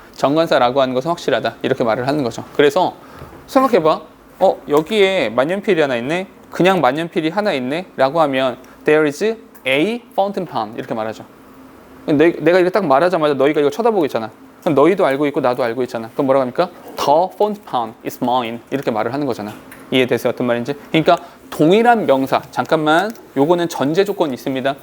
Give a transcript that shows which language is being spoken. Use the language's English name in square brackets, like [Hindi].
[Korean] 정관사라고 하는 것은 확실하다 이렇게 말을 하는 거죠. 그래서 생각해봐. 여기에 만년필이 하나 있네. 그냥 만년필이 하나 있네 라고 하면 [English] There is a fountain pen [Korean] 이렇게 말하죠. 내가 이렇게 딱 말하자마자 너희가 이거 쳐다보고 있잖아. 그럼 너희도 알고 있고 나도 알고 있잖아. 그럼 뭐라고 합니까? [English] The fountain pen is mine [Korean] 이렇게 말을 하는 거잖아. 이해되세요? 어떤 말인지? 그러니까 동일한 명사, 잠깐만, 요거는 전제 조건이 있습니다.